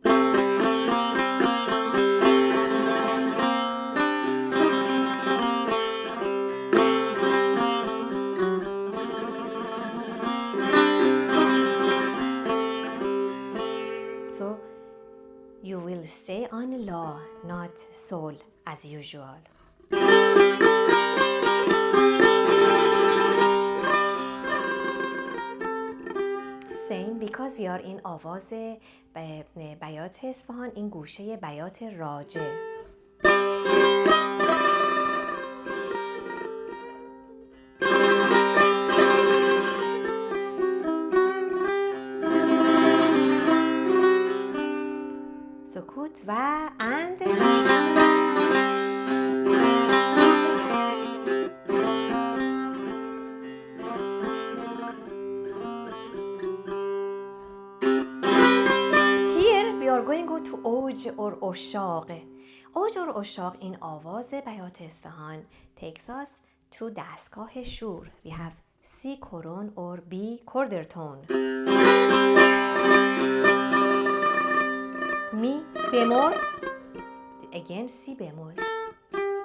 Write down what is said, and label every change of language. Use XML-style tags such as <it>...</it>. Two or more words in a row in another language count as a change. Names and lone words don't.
<en>So you will stay on La, not Sol as usual. Same because we are in</en> <fa>آواز بیات اصفهان, این گوشه بیات راجع. سکوت و</fa> <en>and going to go to اوج or اشاق.</en> <fa>اوج or اشاق, این آواز بیات اصفهان</fa> <en>takes us to</en> <fa>دستگاه شور.</fa> <en>We have C coron or B quarter tone.</en> <fa>می بمول,</fa> <en>again C bemol.</en>